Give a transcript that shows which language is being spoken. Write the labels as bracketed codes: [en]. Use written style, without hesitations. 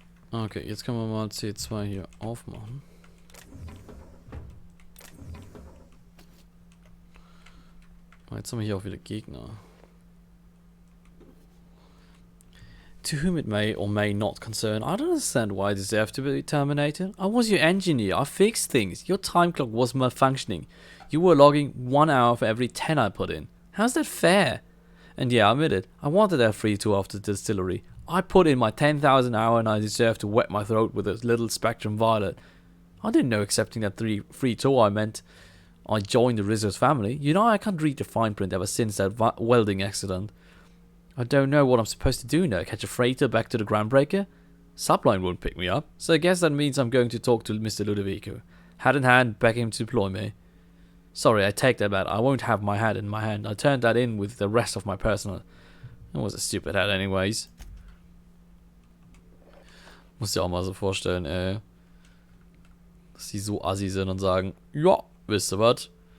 [de] Okay, jetzt können wir mal C2 hier aufmachen. Jetzt haben wir hier auch wieder Gegner. [en] To whom it may or may not concern, I don't understand why I deserve to be terminated. I was your engineer, I fixed things. Your time clock was malfunctioning. You were logging 1 hour for every 10 I put in. How's that fair? And yeah, I admit it, I wanted that free tour after the distillery. I put in my 10,000 hour and I deserve to wet my throat with a little Spectrum Violet. I didn't know accepting that free tour I meant I joined the Rizzo's family. You know, I can't read the fine print ever since that welding accident. I don't know what I'm supposed to do now. Catch a freighter back to the Groundbreaker? Subline won't pick me up, so I guess that means I'm going to talk to Mr. Ludovico. Hat in hand, beg him to deploy me. Sorry, I take that back. I won't have my hat in my hand. I turned that in with the rest of my personal. It was a stupid hat anyways. [de] Muss dir auch mal so vorstellen, dass die so assi sind und sagen, ja, wisst ihr was?